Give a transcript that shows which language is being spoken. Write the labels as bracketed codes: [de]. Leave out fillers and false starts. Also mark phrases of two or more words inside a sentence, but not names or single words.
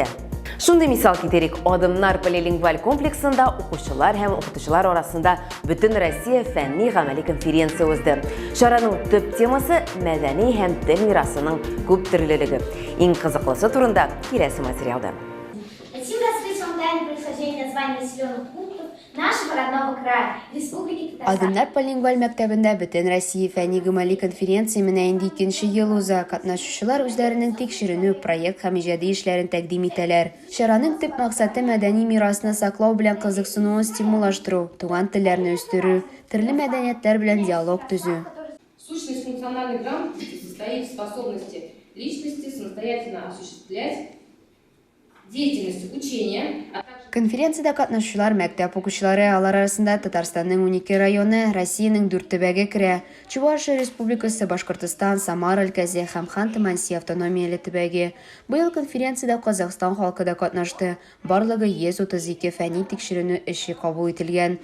[tt] Шундый мисал китерик, Адымнар полилингваль комплексында укучылар һәм укытучылар арасында бөтен Россия фәнни гамәли конференция узды. Шараның төп темасы мәдәни һәм тел мирасының күп төрлелеге. Иң кызыклысы турында киләсе материалда. [ru] Хотим раскрыть вам тайны происхождения названий населенных пунктов нашего родного края, Республики Татарстан. [tt] Адымнар полилингваль мәктәбендә бөтен Россия фәнни гамәли конференция менә инде 2нче ел уза. Катнашучылар үзләренең тикшеренү, проект һәм иҗади эшләрен тәкъдим итәләр. Шараның төп максаты мәдәни мирасны саклау белән кызыксынуын стимуллаштыру, туган телләрне үстерү, төрле мәдәниятләр белән диалог төзү. [ru] Сущность функциональной грамотности состоит в способности личности самостоятельно осуществлять деятельность учения, а также [tt] Конференцияда катнашучылар мәктәп укучылары, алар арасында Татарстанның 12 районы, Россиянең 4 төбәге керә. Чувашия Республикасы, Башкортстан, Самара өлкәсе һәм Ханты-Мансийск автономияле төбәге. Быел конференцияда Казахстан халкы да катнашты. Барлыгы 132 фәнни тикшеренү эше кабул ителгән.